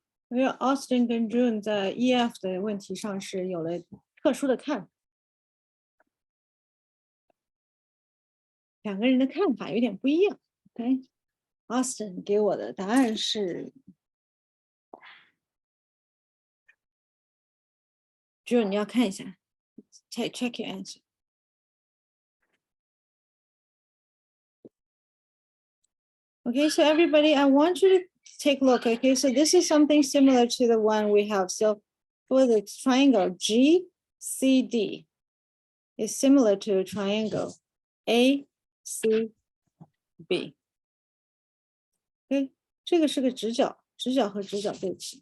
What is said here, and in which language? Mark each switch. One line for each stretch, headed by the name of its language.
Chinese: Austin 跟 June 在 EF 的问题上是有了特殊的看法，两个人的看法有点不一样。 OK， Austin 给我的答案是 June， 你要看一下 ，
English: check your answer。 Okay, so everybody, I want you to take a look. Okay, so this is something similar to the one we have. So for the triangle GCD is similar to a triangle ACB.
Chinese: Okay, 这个是个直角，直角和直角对齐。